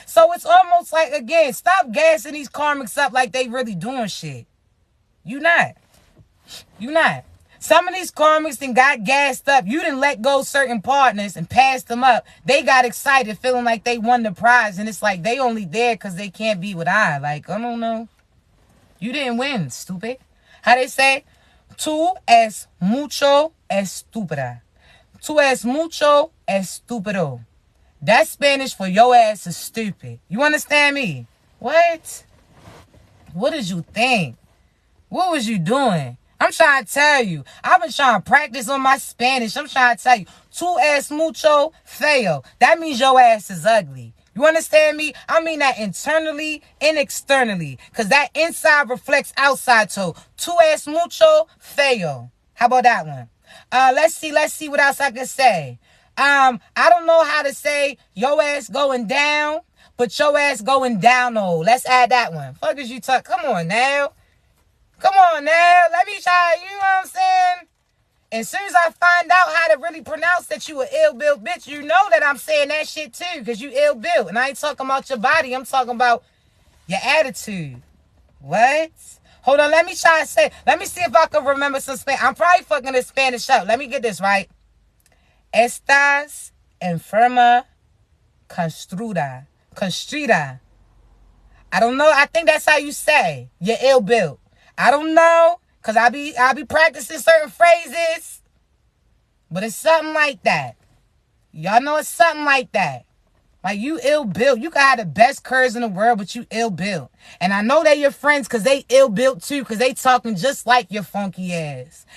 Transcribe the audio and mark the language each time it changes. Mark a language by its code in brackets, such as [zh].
[en] So it's almost like, again, stop gassing these karmics up like they really doing shit. You not. Some of these karmics then got gassed up. You didn't let go certain partners and passed them up. They got excited, feeling like they won the prize. And it's like they only there because they can't be with I. Like, I don't know. You didn't win, stupid. How they say? [es] Tú es mucho estúpida. Tú es mucho estúpido. [en] That Spanish for your ass is stupid. You understand me? What? What did you think? What was you doing? I'm trying to tell you. I've been trying to practice on my Spanish. I'm trying to tell you. [es] Tu es mucho feo. [en] That means your ass is ugly. You understand me? I mean that internally and externally. Because that inside reflects outside too. [es] Tu es mucho feo. [en] How about that one? Let's see what else I can say. I don't know how to say your ass going down, but your ass going down. Oh, let's add that one. Fuck is you talk? Come on now. Come on now. Let me try. You know what I'm saying? As soon as I find out how to really pronounce that you a ill-built bitch, you know that I'm saying that shit too, because you ill-built. And I ain't talking about your body. I'm talking about your attitude. What? Hold on. Let me try to say. Let me see if I can remember some Spanish. I'm probably fucking this Spanish up. Let me get this right. [es] Estás enferma construida. Constrida. [en] I don't know. I think that's how you say. You're ill-built. I don't know. Because I be practicing certain phrases. But it's something like that. Y'all know it's something like that. Like, you ill-built. You can have the best curves in the world, but you ill-built. And I know they your friends because they ill-built too, because they talking just like your funky ass.